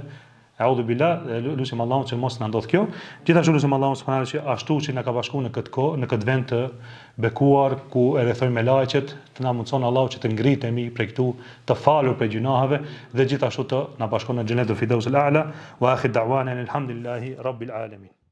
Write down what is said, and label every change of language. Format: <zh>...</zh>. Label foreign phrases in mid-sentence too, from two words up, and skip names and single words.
<ar>أعوذ بالله,</ar> <sq>lutem Allahun që mos na ndodh kjo. Gjithashtu lutem Allahun subhanallahu që ashtu që na ka bashkuar në këtë kohë, në këtë vend të bekuar ku e rrethojmë me laqet, të na mundson Allahu që të ngritemi prej këtu, të falur prej gjunaheve dhe gjithashtu të na bashkon në</sq> <ar>جنة الفردوس الأعلى وآخر دعوانا الحمد لله رب العالمين.</ar>